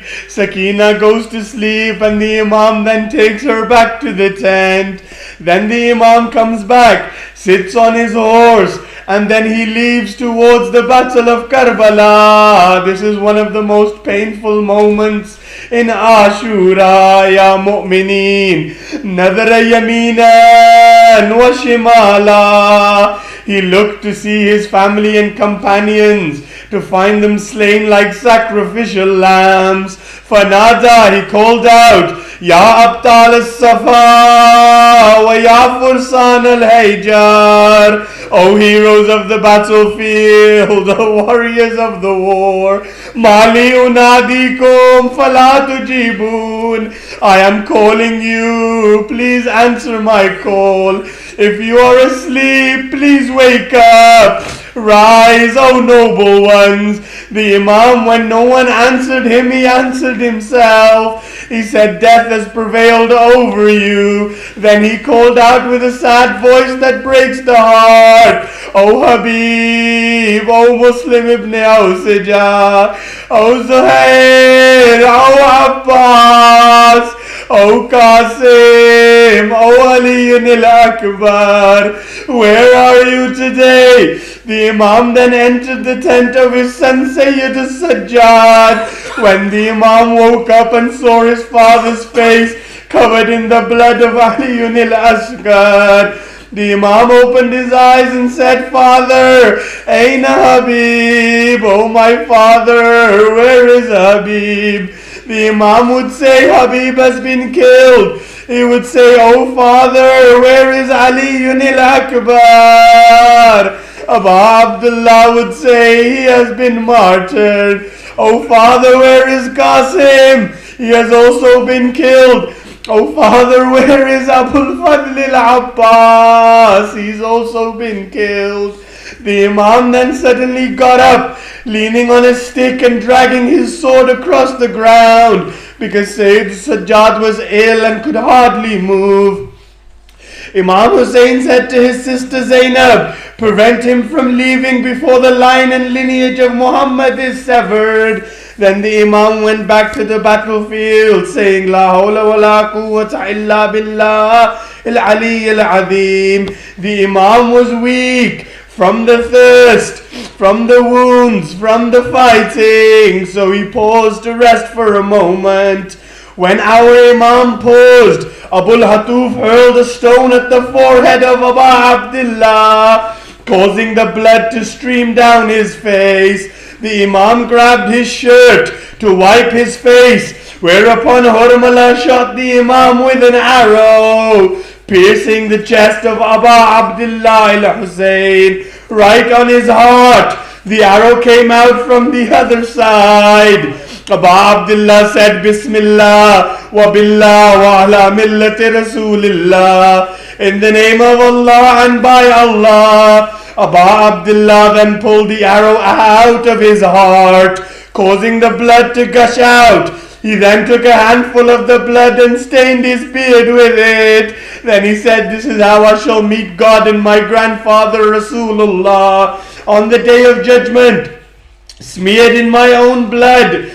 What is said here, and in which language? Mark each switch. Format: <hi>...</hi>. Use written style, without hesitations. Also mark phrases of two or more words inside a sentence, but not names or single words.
<en>Sakina goes to sleep and the Imam then takes her back to the tent. Then the Imam comes back, sits on his horse, and then he leaves towards the battle of Karbala. This is one of the most painful moments in Ashura,</en> <ar>يا مؤمنين. نظر يمينا وشمالا.</ar> <en>He looked to see his family and companions, to find them slain like sacrificial lambs. Fanada, he called out,</en> <ar>يا أبطال الصفا ويا فرسان الهيجاء.</ar> <en>O heroes of the battlefield, O warriors of the war.</en> <ar>ما لي أناديكم فلا تجيبون.</ar> <en>I am calling you, please answer my call. If you are asleep, please wake up. Rise, O noble ones. The Imam, when no one answered him, he answered himself. He said, death has prevailed over you. Then he called out with a sad voice that breaks the heart, O Habib, O Muslim ibn Awsija, O Zuhair, O Abbas, O Qasim, O Ali al-Akbar, where are you today? The Imam then entered the tent of his son Sayyid al-Sajjad. When the Imam woke up and saw his father's face covered in the blood of Ali al-Asghar, the Imam opened his eyes and said, Father, Aina Habib, oh my father, where is Habib? The Imam would say, Habib has been killed. He would say, oh father, where is Ali al-Akbar? Abu Abdullah would say, he has been martyred. Oh father, where is Qasim? He has also been killed. Oh father, where is Abul Fadl al-Abbas? He's also been killed. The Imam then suddenly got up, leaning on a stick and dragging his sword across the ground, because Sayyid Sajjad was ill and could hardly move. Imam Hussain said to his sister Zainab, prevent him from leaving before the line and lineage of Muhammad is severed. Then the Imam went back to the battlefield, saying,</en> <ar>لا حول ولا قوة إلا بالله العلي العظيم.</ar> <en>The Imam was weak from the thirst, from the wounds, from the fighting, so he paused to rest for a moment. When our Imam paused, Abul Hatuf hurled a stone at the forehead of Abu Abdullah, causing the blood to stream down his face. The Imam grabbed his shirt to wipe his face, whereupon Hurmala shot the Imam with an arrow, piercing the chest of Abu Abdullah al-Hussein, right on his heart. The arrow came out from the other side. Abu Abdullah said,</en> <ar>بسم الله وبالله وعلى ملة رسول الله.</ar> <en>In the name of Allah and by Allah. Abu Abdullah then pulled the arrow out of his heart, causing the blood to gush out. He then took a handful of the blood and stained his beard with it. Then he said, this is how I shall meet God and my grandfather Rasulullah on the day of judgment, smeared in my own blood.</en>